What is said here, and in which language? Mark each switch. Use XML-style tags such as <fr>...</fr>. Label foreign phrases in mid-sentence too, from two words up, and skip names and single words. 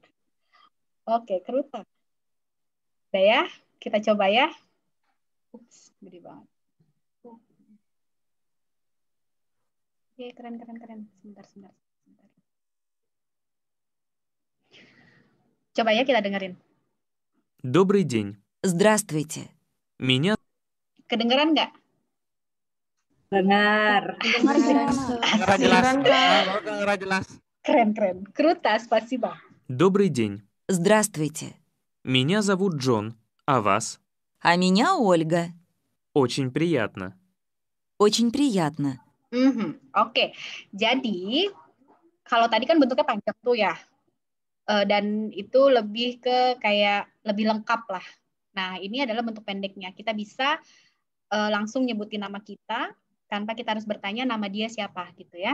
<id>Oke, kerutan. Udah ya, kita coba ya. Gede banget. Oke, keren. Sebentar. Coba ya kita dengerin.</id> <ru>Добрый день. Здравствуйте. Меня</ru> <id>Kedengeran nggak? Dengar. jelas. Keren.</id> <ru>Круто, спасибо. добрый день. Здравствуйте. Меня зовут Джон, а вас? А меня Ольга. Очень приятно. Очень приятно.</ru> <id>Oke. Jadi kalau tadi kan bentuknya panjang tuh ya. Dan itu lebih ke kayak lebih lengkap lah. Nah, ini adalah bentuk pendeknya. Kita bisa langsung nyebutin nama kita tanpa kita harus bertanya nama dia siapa gitu ya.</id>